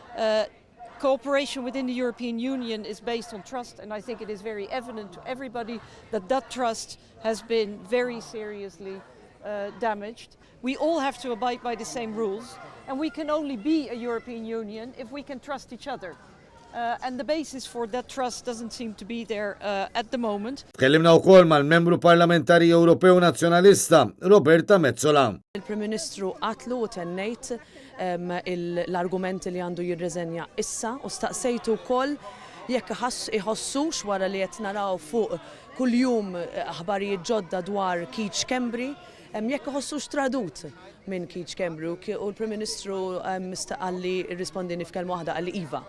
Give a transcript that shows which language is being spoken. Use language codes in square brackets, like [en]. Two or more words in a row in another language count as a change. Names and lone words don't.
[en] Cooperation within the European Union is based on trust, and I think it is very evident to everybody that that trust has been very seriously damaged. We all have to abide by the same rules, and we can only be a European Union if we can trust each other. And the basis for that trust doesn't seem to be there at the moment. [mt] Tkellimna wkoll mal-membru parlamentari Ewropew Nazzjonalista Roberta Mezzola. Il-Prim Ministru qatlu u tennejt l-argumenti li għandu jirreżenja issa u staqsejtu wkoll jekk iħossux wara li qed naraw fuq kuljum aħbarijiet ġodda dwar Keach Kembri, jekk iħossux tradut minn Keach Kembri u l-Prim Ministru mistaqalli irrispondini f'kelma waħda għalli iva.